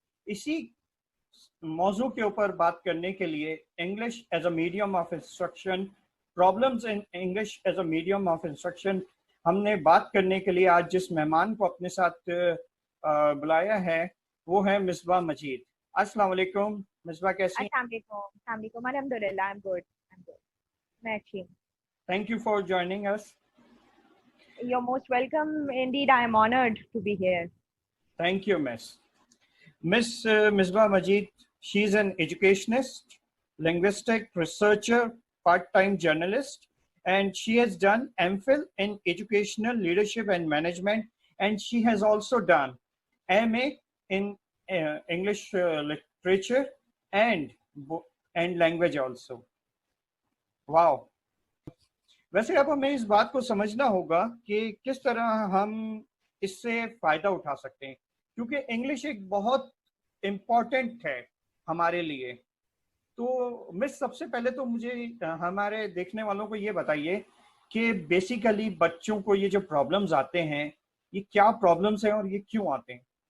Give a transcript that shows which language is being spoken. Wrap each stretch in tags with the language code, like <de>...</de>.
<ur>اسی موضوع کے اوپر بات کرنے کے لیے</ur> <en>English as a medium of instruction,</en> <ur>problems in English as a medium of instruction, ہم نے بات کرنے کے لیے آج جس مہمان کو اپنے ساتھ بلایا ہے وہ ہے مصباح مجید. السلام علیکم مصباح، کیسی ہیں؟ السلام علیکم.</ur> <en>الحمدللہ، I'm good.</en> <ur>میں اچھی ہوں.</ur> <en>Thank you for joining us. You're most welcome. Indeed, I am honored to be here. Thank you, Miss Misbah Majid. She's an educationist, linguistic researcher, part-time journalist, and she has done MPhil in educational leadership and management, and she has also done MA in English literature and language also. Wow.</en> <ur>ویسے اب ہمیں اس بات کو سمجھنا ہوگا کہ کس طرح ہم اس سے فائدہ اٹھا سکتے ہیں، کیونکہ انگلش ایک بہت امپورٹنٹ ہے ہمارے لیے. تو مس سب سے پہلے تو مجھے ہمارے دیکھنے والوں کو یہ بتائیے کہ بیسیکلی بچوں کو یہ جو پرابلمز آتے ہیں یہ کیا پرابلمز ہیں اور یہ کیوں آتے ہیں؟</ur>